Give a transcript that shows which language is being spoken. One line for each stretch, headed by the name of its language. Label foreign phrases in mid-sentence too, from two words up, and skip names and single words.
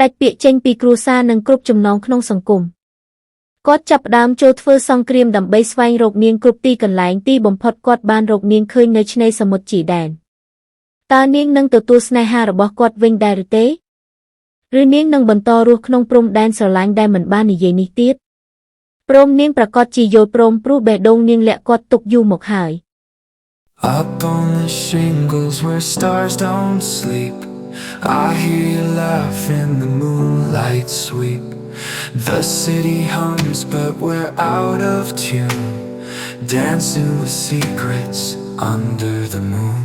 Khmer: ច់ពាក្យចេញពីគ្រួសារនិងគ្រប់ចំណងក្នុងសង្គមគាត់ចាប់ផ្ដើមចូលធ្វើសង្គ្រាមដើម្បីស្វែងរកនាងគ្រប់ទីកន្លែងទីបំផុតគាត់បានរកនាងឃើញនៅឆ្នេរសមុទ្រជីដែនតើនាងនឹងទទួលស្នេហារបស់គាត់វិញដែរឬទេឬនាងនឹងបន្តរស់ក្នុងព្រំដែនស្រឡាញ់ដែលមិនបាននិយាយនេះទៀតព្រមនាងប្រកាសជាយល់ព្រមព្រោះបេះដូងនាងលាក់គាត់ទុកយូរមកហើយ
English: Up on the shingles where stars don't sleep, I hear you laugh in the moonlight sweep. The city hums but we're out of tune, dancing with secrets under the moon.